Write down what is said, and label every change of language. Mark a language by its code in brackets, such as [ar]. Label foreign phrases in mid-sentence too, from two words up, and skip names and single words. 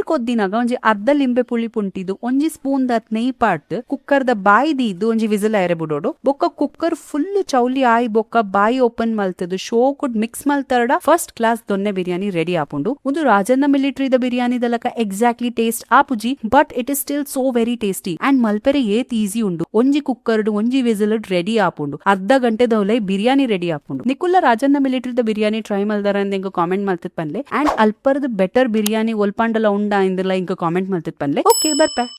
[tcy] ಕೊದ್ದಿನಾಗ ಒಂಜಿ ಅರ್ಧ ಲಿಂಬೆ ಪುಳಿ ಪುಂಟಿದು ಒಂಜಿ ಸ್ಪೂನ್ ದತ್ ನೆಯ್ ಪಾಡ್ದು ಕುಕ್ಕರ್ ದ ಬಾಯಿ ದೀದು ಒಂಜಿ ವಿಸಿಲ್ ಏರೆ ಬಿಡೋಡು ಬೊಕ್ಕ ಕುಕ್ಕರ್ ಫುಲ್ ಚೌಲಿ ಆಯ್ ಬೊಕ್ಕ ಬಾಯಿ ಓಪನ್ ಮಲ್ತದ್ ಶೋ ಕುಡ್ ಮಿಕ್ಸ್ ಮಲ್ತರ್ಡ [en] first class [tcy] ದೊನ್ನೆ ಬಿರಿಯಾನಿ ರೆಡಿ ಆಪುಂಡು ಒಂದು ರಾಜನ್ನ ಮಿಲಿಟರಿ ದ ಬಿರಿಯಾನಿ ದಲಕ [en] exactly taste [tcy] ಆಪುಜಿ [en] but it is still so very tasty and [tcy] ಮಲ್ಪೆರೆ ಏತ್ ಈಸಿ ಉಂಡು ಒಂಜಿ ಕುಕ್ಕರ್ಡ್ ಒಂಜಿ ವಿಸಿಲ್ ರೆಡಿ ಆಪುಂಡು ಅರ್ಧ ಗಂಟೆ ದೌಲೈ ಬಿರಿಯಾನಿ ರೆಡಿ ಆಪುಂಡು ನಿಕುಲ್ಲ ರಾಜನ್ನ ಮಿಲಿಟರಿ ದ ಬಿರಿಯಾನಿ ಟ್ರೈ ಮಲ್ದಾರ ಅಂತ ಕಾಮೆಂಟ್ ಮಲ್ತದ್ ಪನ್ಲೆ ಅಂಡ್ ಅಲ್ಪರ್ದ ಬೆಟರ್ ಬಿರಿಯಾನಿ ಒಲ್ಪಾಂಡಲ ಉಂಡ ಇಂದಲ್ಲ ಇಂಕ ಕಾಮೆಂಟ್ ಮಲ್ತದ್ ಪನ್ಲೆ ಓಕೆ ಬರ್ಪೆ.